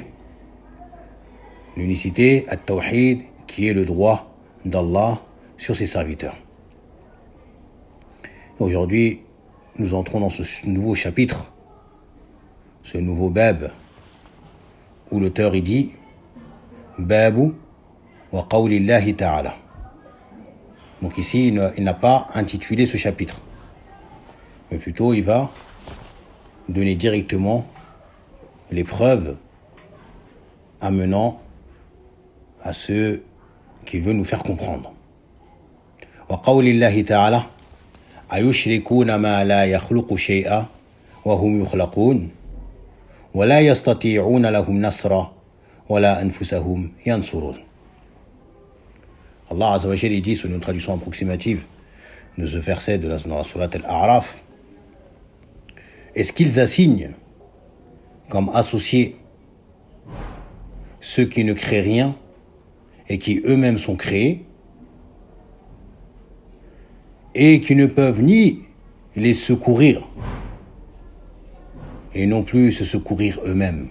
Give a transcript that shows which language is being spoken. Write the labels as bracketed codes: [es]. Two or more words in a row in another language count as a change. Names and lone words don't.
[fr] L'unicité, al-Tawhid, qui est le droit d'Allah sur ses serviteurs. Aujourd'hui, nous entrons dans ce nouveau chapitre, ce nouveau bab, où l'auteur il dit [ar] باب وقول الله تعالى. [fr] Donc ici, il n'a pas intitulé ce chapitre, mais plutôt il va donner directement les preuves amenant à ce qu'il veut nous faire comprendre. [ar] وقول الله تعالى أيشركون ما لا يخلق شيئا وهم يخلقون ولا يستطيعون لهم نصرا ولا أنفسهم ينصرون. [fr] Allah [ar] عز وجل [fr] dit, sur une traduction approximative de ce verset dans la sourate Al-A'raf, est-ce qu'ils assignent comme associés ceux qui ne créent rien et qui eux-mêmes sont créés et qui ne peuvent ni les secourir et non plus se secourir eux-mêmes.